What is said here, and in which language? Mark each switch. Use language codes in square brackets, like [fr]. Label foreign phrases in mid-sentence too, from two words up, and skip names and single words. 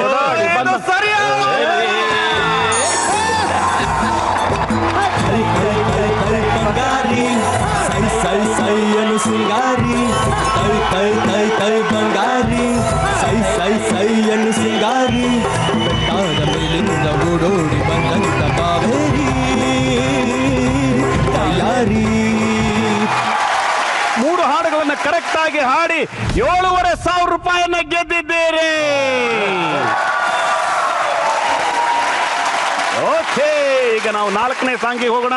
[kn] ಬಂಗಾರಿ ಸೈ ಸೈ ಸೈ ಅನು ಸಿಂಗಾರಿ ತೈ ತೈ ತೈ ತೈ ಬಂಗಾರಿ ಸೈ ಸೈ ಸೈ ಅನು ಸಿಂಗಾರಿ ಬೆಟ್ಟಾದ ಮೇಲಿಂದ ಓಡೋಡಿ ಬಂದಂತ ಕಾವೇರಿ ತಯಾರಿ. 3 ಹಾಡುಗಳನ್ನು ಕರೆಕ್ಟ್ ಆಗಿ ಹಾಡಿ 7,500 ರೂಪಾಯಿಯನ್ನ ಗೆದ್ದಿದ್ದೀರಿ. ಓಕೆ, ಈಗ ನಾವು 4ನೇ ಸಾಂಗಿಗೆ ಹೋಗೋಣ.